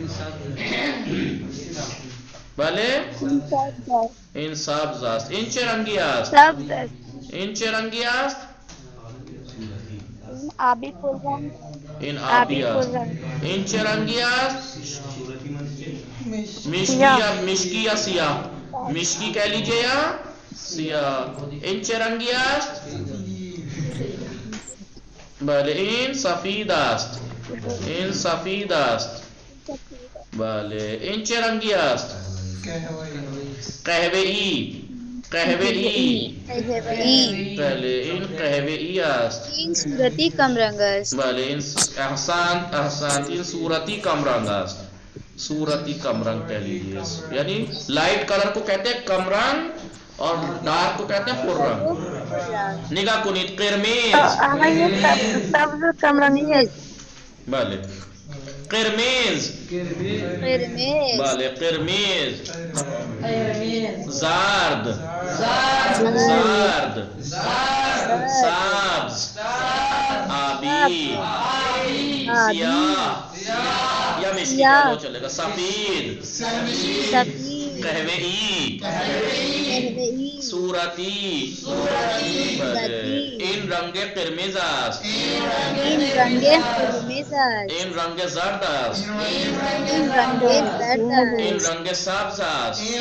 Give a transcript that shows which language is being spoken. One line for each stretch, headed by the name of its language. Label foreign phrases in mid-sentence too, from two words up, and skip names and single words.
Persian: بله این سبز است. این چه رنگی است؟ این چه رنگی است؟ آبی پررنگ. این آبی است. این چه رنگی است؟ مشکی یا سیاه؟
Urdu: مشکی کہہ لیجئے یا سیاه.
Persian: این چه رنگی است؟ بله این سفید است. این سفید است. بله این چه رنگی است؟ قهوه‌ای. بله این قهوه‌ای است. این صورتی کم رنگ است. بله این احسان این صورتی کم رنگ است. صورتی کم رنگ
Urdu: کہہ لیجیے, یعنی
English: light colour
Urdu: کو کہتے ہیں
Persian: کم رنگ
Urdu: اور ڈارک کو کہتے ہیں
Persian: پر رنگ. نگاہ کنید قرمز.
Urdu: آقا یہ سبز کم رنگی ہے.
Persian: بله قرمز. بله قرمز. زرد سبز آبی سیاه یا مشکی
Urdu: کہہ چلے گا.
Persian: سفید قهوه‌ای صورتی. این رنگ قرمز است. این رنگ زرد است. این رنگ سبز است.